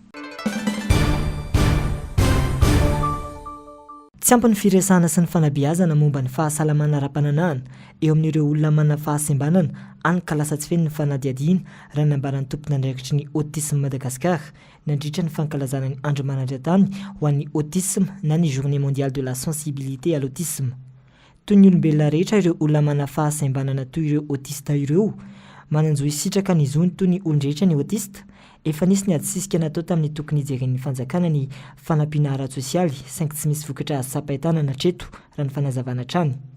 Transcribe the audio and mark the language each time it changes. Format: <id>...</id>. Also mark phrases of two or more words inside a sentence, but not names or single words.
<mg>Tsy ampy ny firesahana sy ny fanabeazana momba ny fahasalamana ara-pananahana eo amin'ireo olona manana fahasembanana any ka lasa tsy feno ny fanadiadiana raha nambaran'ny tompona andraikitry ny autisme Madagasikara nandritra ny fankalazana ny andro manandran-tany ho an'ny autisme na ny</mg> <fr>journée mondiale de la sensibilité à l'autisme.</fr> <mg>Toy ny olombelona rehetra ireo olona manana fahasembanana toy ireo autista ireo mananjo isitraka ny zony toy ny olon-drehetra ny autista. Efa nisy ny adisisika natao tamin'ny tokony hijeren'ny fanjakana ny fanampiana ara-tsosialy saingy tsy misy vokatra sapaitana na treto raha ny fanazavana trany.</mg>